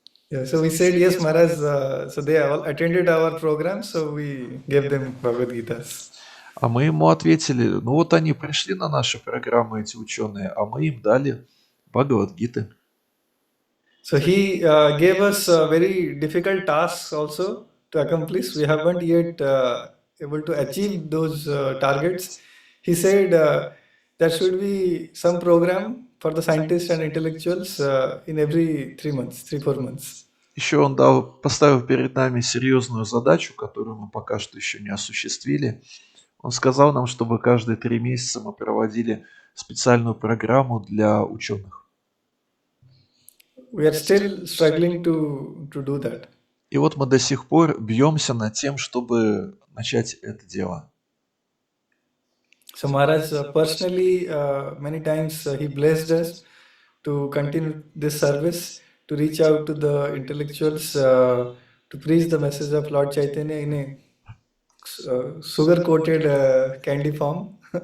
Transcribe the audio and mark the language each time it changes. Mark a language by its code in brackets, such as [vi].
[en] Yeah, so we said, yes, Maharaj, so they all attended our program, so we gave them Bhagavad Gitas. [ru] А мы ему ответили, ну вот они пришли на наши программы, эти ученые, а мы им дали Бхагавад-гиты. [en] So he gave us very difficult tasks also to accomplish. We haven't yet able to achieve those targets. He said there should be some program for the scientists and intellectuals in every 3-4 months. [ru] Еще он поставил перед нами серьезную задачу, которую мы пока что еще не осуществили. Он сказал нам, чтобы каждые 3 месяца мы проводили специальную программу для ученых. [en] We are still struggling to do that. [ru] И вот мы до сих пор бьемся над тем, чтобы начать это дело. [en] So Maharaj personally many times he blessed us to continue this service, to reach out to the intellectuals, to preach the message of Lord Chaitanya in a sugar-coated candy form.